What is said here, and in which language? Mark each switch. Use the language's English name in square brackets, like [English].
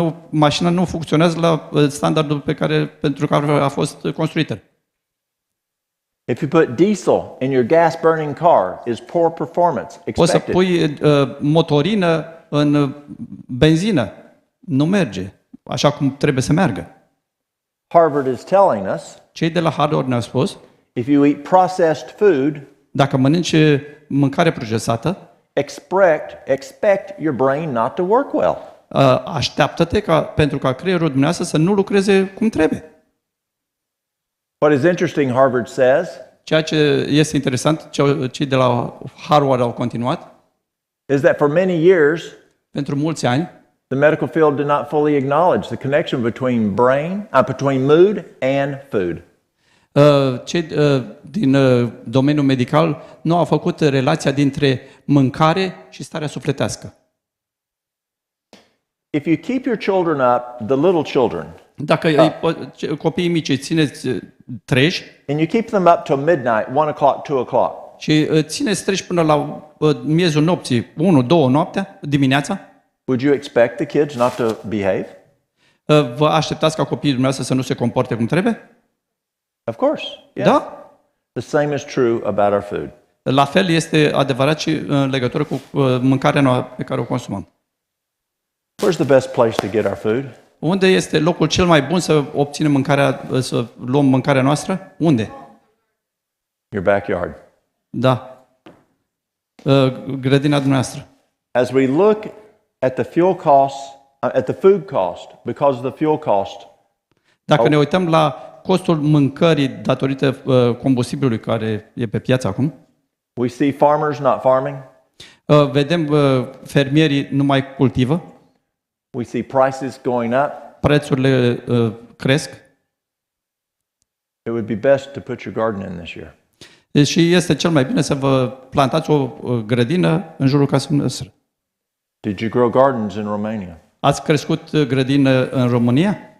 [Romanian] Mașina nu funcționează la standardul pentru care a fost construită. [English] If you put diesel in your gas burning car, is poor performance [Romanian] Poți să [English] expected? [Romanian] pui motorină în benzină. Nu merge așa cum trebuie să meargă. [English] Harvard is telling us [Romanian] Cei de la Harvard ne-au spus, [English] if you eat processed food, [Romanian] dacă mănânci mâncare procesată, [English] expect your brain not to work well. [Romanian] așteaptă-te pentru ca creierul dumneavoastră să nu lucreze cum trebuie. [English] What is interesting, Harvard says, [Romanian] Ceea ce este interesant, cei de la Harvard au continuat, [English] is that for many years, [Romanian] pentru mulți ani, [English] the medical field did not fully acknowledge the connection between mood and food. [Romanian] Cei din domeniul medical nu au făcut relația dintre mâncare și starea sufletească. [English] If you keep your children up, the little children, [Romanian] Dacă copiii mici îi țineți treji [English] and you keep them up till midnight, 1 o'clock, 2 o'clock, [Romanian] și țineți treji până la miezul nopții, 1-2 noaptea, dimineața, [English] would you expect the kids not to behave? [Romanian] vă așteptați ca copiii dumneavoastră să nu se comporte cum trebuie? [English] Of course. Yes. [Romanian] Da? [English] The same is true about our food. [Romanian] La fel este adevărat și în legătură cu mâncarea pe care o consumăm. [English] Where's the best place to get our food? [Romanian] Unde este locul cel mai bun să obținem să luăm mâncarea noastră? Unde? [English] Your backyard. [Romanian] Da. Grădina dumneavoastră. [English] As we look at the fuel costs, at the food cost, because of the fuel cost, [Romanian] Dacă ne uităm la costul mâncării datorită combustibilului care e pe piață acum, [English] we see farmers not farming. [Romanian] vedem fermierii nu mai cultivă, [English] We see prices going up. [Romanian] prețurile cresc. [English] It would be best to put your garden in this year. [Romanian] Și este cel mai bine să vă plantați o grădină în jurul casei noastre. [English] Did you grow gardens in Romania? [Romanian] Ați crescut grădină în România?